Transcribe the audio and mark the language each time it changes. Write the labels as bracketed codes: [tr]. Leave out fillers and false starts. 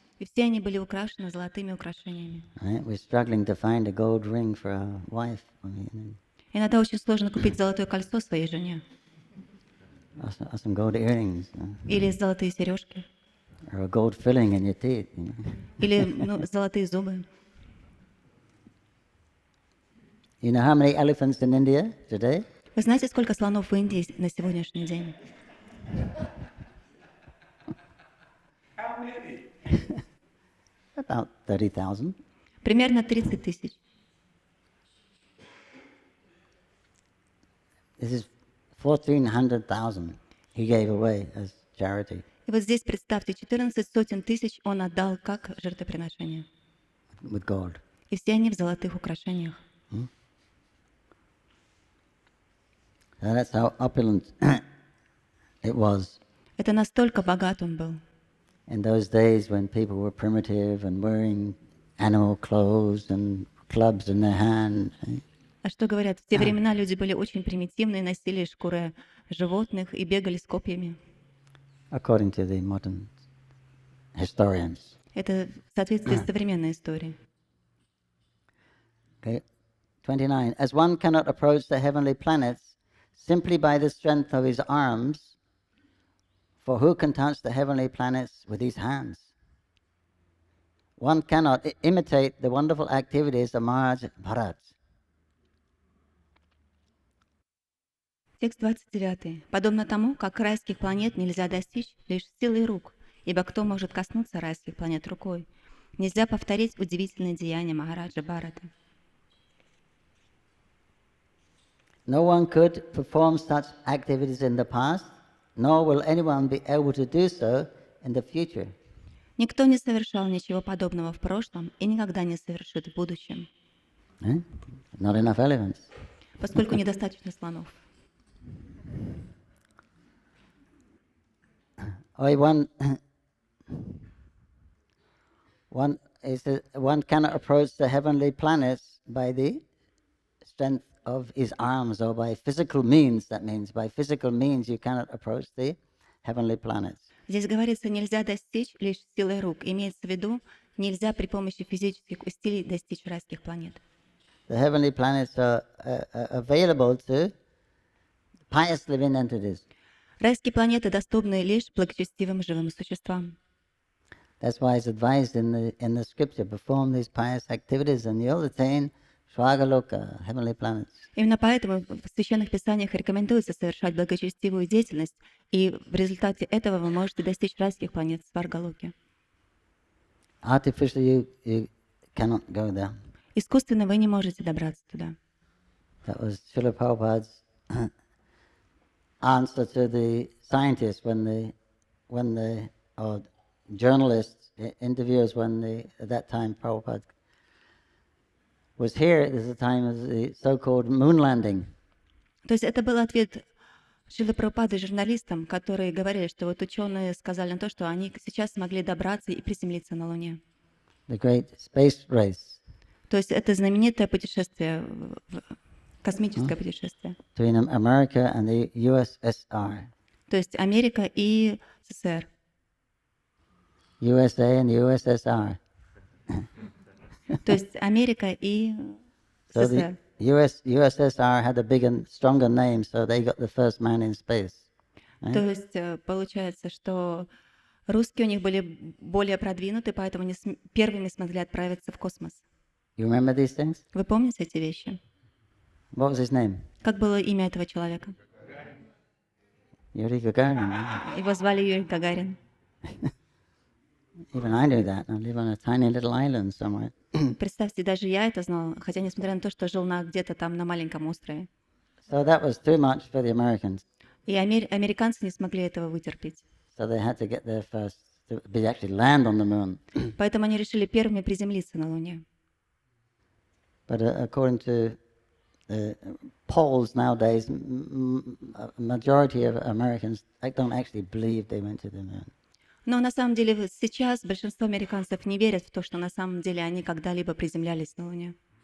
[ru] И все они были украшены золотыми украшениями. [en] Right? We're struggling to find a gold ring for our wife. [ru] Иногда очень сложно купить золотое кольцо своей жене. [en] Or some gold earrings. [ru] Или золотые сережки. [en] Or a gold filling in your teeth. [ru] Или золотые зубы. [en] You know how many elephants in India today? [ru] Вы знаете, сколько слонов в Индии на сегодняшний день? [en] About 30,000. [ru] Примерно 30 тысяч. [en] This is 1,400,000 he gave away as charity. [ru] И вот здесь представьте, 14 сотен тысяч он отдал как жертвоприношение. [en] With gold. [ru] И все они в золотых украшениях. [en] So that's how opulent it was. [ru] Это настолько богат он был. [en] In those days when people were primitive and wearing animal clothes and clubs in their hand. [ru] А что говорят? В те времена люди были очень примитивные, носили шкуры животных и бегали с копьями. [en] According to the modern historians. [ru] Это в соответствии с современной историей. [en] Okay. 29. As one cannot approach the heavenly planets simply by the strength of his arms, for who can touch the heavenly planets with his hands? One cannot imitate the wonderful activities of Maharaj Bharat. [ru] Текст 29. Подобно тому, как райских планет нельзя достичь лишь силой рук, ибо кто может коснуться райских планет рукой? Нельзя повторить удивительные деяния Махараджа Бхарата. [en] No one could perform such activities in the past, nor will anyone be able to do so in the future. [ru] Никто не совершал ничего подобного в прошлом и никогда не совершит в будущем. [en] Not enough elephants. [ru] Поскольку недостаточно слонов. [en] One cannot approach the heavenly planets by the strength of his arms or by physical means. That means by physical means you cannot approach the heavenly planets. [ru] Здесь говорится, нельзя достичь лишь силой рук. Имеется в виду, нельзя при помощи физических усилий достичь райских планет. [en] The heavenly planets are available to pious living entities. [ru] Райские планеты доступны лишь благочестивым живым существам. [en] That's why it's advised in the scripture, perform these pious activities and you'll attain Swagaloka, heavenly planets. [ru] Именно поэтому в священных писаниях рекомендуется совершать благочестивую деятельность, и в результате этого вы можете достичь райских планет Сваргалоки. [en] Artificially you cannot go there. [ru] Искусственно вы не можете добраться туда. [en] That was Srila Prabhupada's answer to the scientists when the journalists, interviewers, at that time Prabhupada was here at the time of the so-called moon landing. [ru] То есть это был ответ Шрилы Прабхупады журналистам, которые говорили, что вот ученые сказали на то, что они сейчас смогли добраться и приземлиться на Луне. [en] The great space race. [ru] То есть это знаменитое путешествие, космическое путешествие. [en] Between America and the USSR. [ru] То есть Америка и СССР. [en] USA and USSR. [ru] То есть Америка и СССР. [en] USSR had a bigger, stronger name, so they got the first man in space. [ru] То есть получается, что русские у них были более продвинуты, поэтому они первыми смогли отправиться в космос. [en] You remember these things? [ru] Вы помните эти вещи? [en] What was his name? [ru] Как было имя этого человека? [en] Yuri Gagarin. [ru] Его звали Юрий Гагарин. [en] Even I knew that. I live on a tiny little island somewhere. [ru] Представьте, даже я это знала, хотя несмотря на то, что жил где-то там на маленьком острове. [en] So that was too much for the Americans. [ru] И американцы не смогли этого вытерпеть. [en] So they had to get there first to actually land on the moon. [ru] Поэтому они решили первыми приземлиться на Луне. [en] But according to polls nowadays, majority of Americans don't actually believe they went to the moon. [ru] Но на самом деле сейчас большинство американцев не верят в то, что на самом деле они когда-либо приземлялись на Луне.